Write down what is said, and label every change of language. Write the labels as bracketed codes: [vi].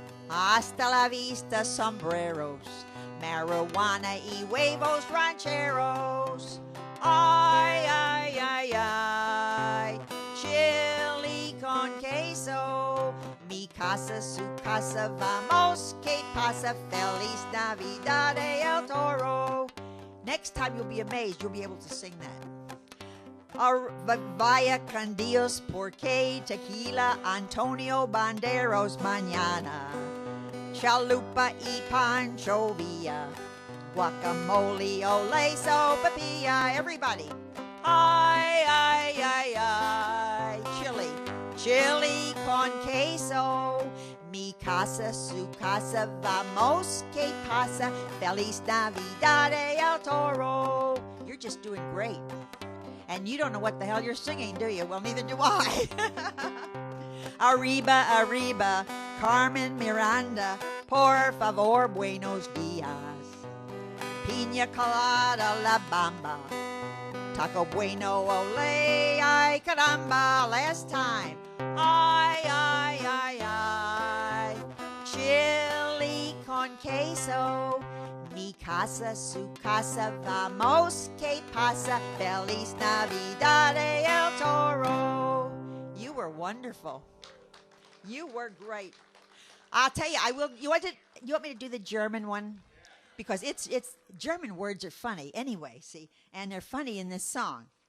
[es] Hasta la vista, sombreros, marijuana y huevos rancheros. Ay, ay, ay, ay, chili con queso. Mi casa, su casa, vamos, que pasa, feliz Navidad el Toro. [en] Next time you'll be amazed, you'll be able to sing that. [es] Vaya con Dios, porque tequila, Antonio Banderos, mañana. Chalupa y Pancho Villa, guacamole, ole, sopapilla. [en] Everybody. [es] Ay, ay, ay, ay, chili, chili con queso. Mi casa, su casa, vamos, que pasa, feliz Navidad el Toro. [en] You're just doing great. And you don't know what the hell you're singing, do you? Well, neither do I. [es] Arriba, arriba, Carmen Miranda, por favor, buenos dias. Pina colada, la bamba, taco bueno, ole, ay, caramba, [en] last time. [es] Ay, ay, ay, ay, chili con queso. Mi casa, su casa, vamos, que pasa, feliz Navidad el Toro. [en] You were wonderful. You were great. I'll tell you, I will. You want me to do the German one? Because it's German words are funny anyway, see? And they're funny in this song.